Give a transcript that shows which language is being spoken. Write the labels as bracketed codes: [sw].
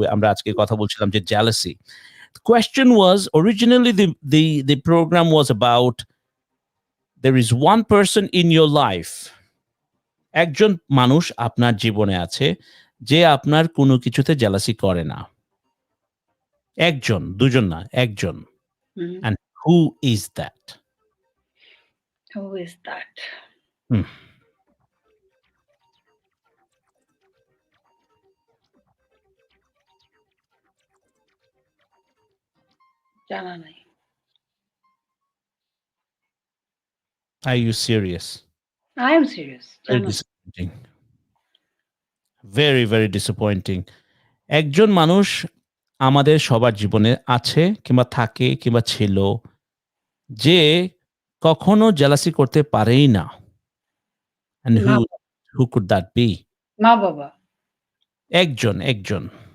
[bn] আমরা আজকে কথা বলছিলাম যে jealousy. [en] The question was, originally the program was about, there is one person in your life, [bn] একজন মানুষ আপনার জীবনে আছে যে আপনার কোনো কিছুতে jealousy করে না। একজন, দুজন না, একজন। [en] And who is that? Who is that? [bn] জানা নাই। [en] Are you serious? I am serious. Very disappointing. Very, very disappointing. [bn] একজন মানুষ আমাদের সবার জীবনে আছে, কিংবা থাকে, কিংবা ছিল, যে কখনো জেলাসি করতে পারেই না। [en] And who could that be? [bn] মা বাবা। একজন। একজন।